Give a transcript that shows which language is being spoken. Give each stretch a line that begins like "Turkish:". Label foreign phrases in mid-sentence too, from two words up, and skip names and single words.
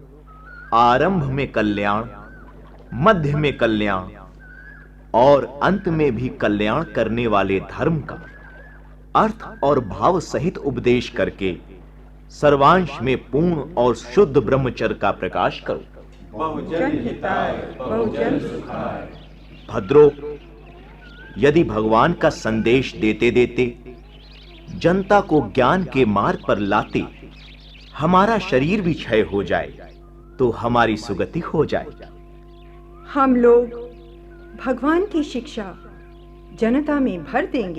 Hindi: आरंभ में कल्याण, मध्य में कल्याण और अंत में भी कल्याण करने वाले धर्म का अर्थ और भाव सहित उपदेश करके सर्वांश में पूर्ण और शुद्ध ब्रह्मचर्य का प्रकाश करो।
Sanskrit: बहुजन हिताय, बहुजन सुखाय।
Hindi: भद्रो, यदि भगवान का संदेश देते देते जनता को ज्ञान के मार्ग पर लाते हमारा शरीर भी क्षय हो जाए तो हमारी सुगति हो जाए। हम लोग भगवान की शिक्षा जनता में भर देंगे।